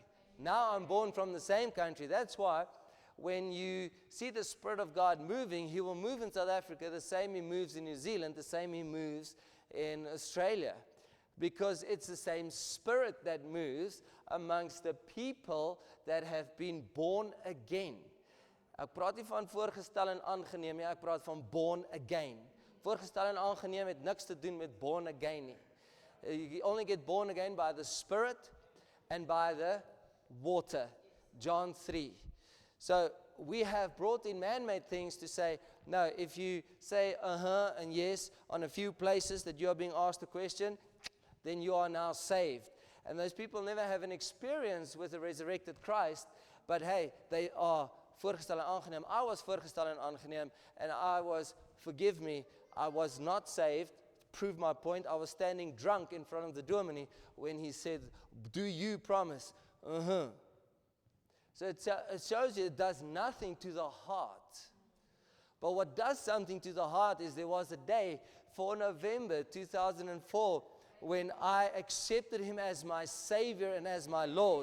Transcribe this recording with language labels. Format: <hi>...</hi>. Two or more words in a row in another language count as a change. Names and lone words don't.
<en>Now I'm born from the same country. That's why when you see the Spirit of God moving, He will move in South Africa the same He moves in New Zealand, the same He moves in Australia. Because it's the same Spirit that moves amongst the people that have been born again.</en> <af>Ek praat nie van voorgestel en aangeneem nie, ek praat van</af> <en>born again.</en> <af>Voorgestel en aangeneem het niks te doen met</af> <en>born again</en> <af>nie.</af> <en>You only get born again by the Spirit and by the water. John 3. So we have brought in man-made things to say, no, if you say and yes on a few places that you are being asked a question, then you are now saved. And those people never have an experience with the resurrected Christ, but hey, they are</en> <af>voorgestel en aangeneem.</af> <en>I was</en> <af>voorgestel en aangeneem,</af> <en>and I was, forgive me, I was not saved. Prove my point. I was standing drunk in front of the dominee when he said, do you promise? So it shows you it does nothing to the heart. But what does something to the heart is there was a day, 4 November 2004, when I accepted Him as my Savior and as my Lord.</en>